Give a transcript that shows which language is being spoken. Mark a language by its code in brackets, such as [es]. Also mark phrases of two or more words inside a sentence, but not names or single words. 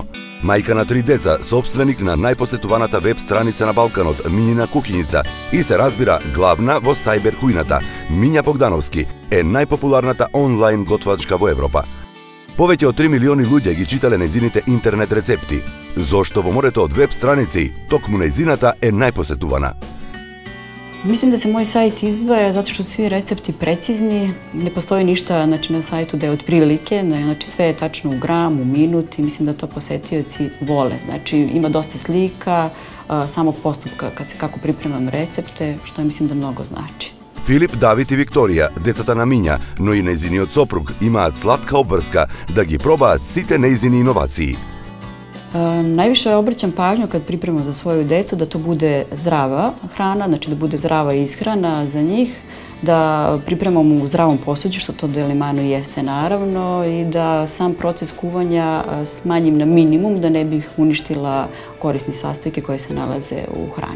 [mk] Мајка на 3 деца, сопственик на најпосетуваната веб страница на Балканот, Минина куќиница, и се разбира главна во сајбер кујната, Миња Богдановски, е најпопуларната онлайн готвачка во Европа. Повеќе од 3 милиони луѓе ги читале нејзините интернет рецепти. Зошто во морето од веб страници, токму нејзината е најпосетувана? [sr] Mislim da se moj sajt izdvaja zato što su svi recepti precizni, ne postoji ništa na sajtu da je otprilike, sve je tačno u gram, u minut i mislim da to posetioci vole. Znači ima dosta slika, samo postupka kako pripremam recepte, što mislim da mnogo znači. [mk] Филип, Давид и Викторија, децата на Миња, но и нејзиниот сопруг, имаат сладка обврска да ги пробаат сите нејзини иновации. [sr] Najviše obraćam pažnju kad pripremam za svoju decu da to bude zdrava hrana, znači da bude zdrava ishrana za njih, da pripremam u zdravom posuđu, što to Delimano jeste naravno, i da sam proces kuvanja smanjim na minimum, da ne bih uništila korisne sastojke koje se nalaze u hrani.